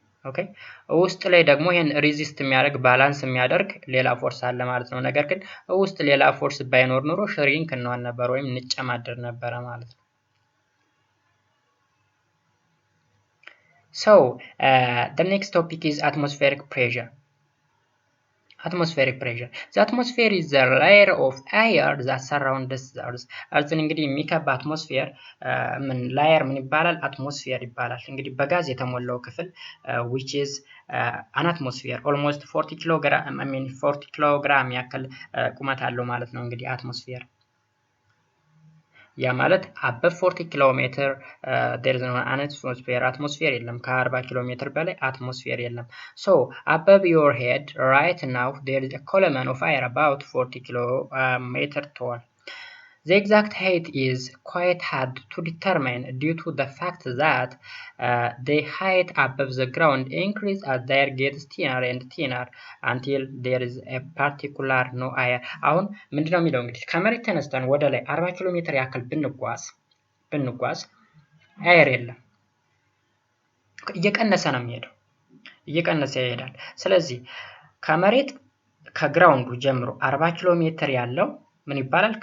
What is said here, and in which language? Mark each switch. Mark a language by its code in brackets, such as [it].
[am] ኦኬ ውስጥ ላይ ደግሞ ይሄን ሬዚስት የሚያደርግ ባላንስ የሚያደርግ ሌላ ፎርስ አለ ማለት ነው። ነገር ግን ውስጥ ሌላ ፎርስ ባይኖር ኖሮ ሽሪንክ እንሆን ነበር ወይም እንጨማደር ነበር ማለት ነው። [en] So the next topic is atmospheric pressure. Atmospheric pressure. The atmosphere is the layer of air that surrounds the earth. [am] እርዝን እንግዲህ የሚከባ አትሞስፌር ላየር ምን ይባላል? አትሞስፌር ይባላል። እንግዲህ በጋዝ የተሞላው ክፍል which is an atmosphere almost 40 ኪሎግራም ያክል ቁመት አለው ማለት ነው። እንግዲህ አትሞስፌር ያ ማለት above 40 ኪሎሜትር [en] there is no atmosphere [am] የለም። ከ40 ኪሎሜትር በላይ አትሞስፌር የለም። [en] so above your head right now there is a column of air about 40 kilometer tall. The exact height is quite hard to determine due to the fact that the height above the ground increases as the air gets thinner and thinner until there is a particular no air. [am] አሁን ምንድነው የሚለው እንግዲህ ከመሬት ተነስተን ወደ ላይ 40 ኪሎ ሜትር ያክል ብንጓዝ አየር የለም። እየቀነሰ ነው የሚሄደው እየቀነሰ ይሄዳል። ስለዚህ ከመሬት ከግራውንዱ ጀምሮ 40 ኪሎ ሜትር ያለው ምን ይባላል?